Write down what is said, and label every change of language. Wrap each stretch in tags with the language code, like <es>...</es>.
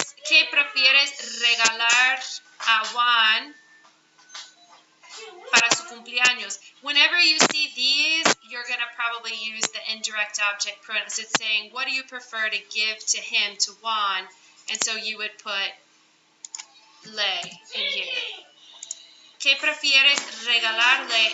<es>¿Qué prefieres regalar a Juan para su cumpleaños?</es> <en>Whenever you see these, you're going to probably use the indirect object pronouns. It's saying, what do you prefer to give to him, to Juan? And so you would put le in here.</en> <es>¿Qué prefieres regalarle?</es>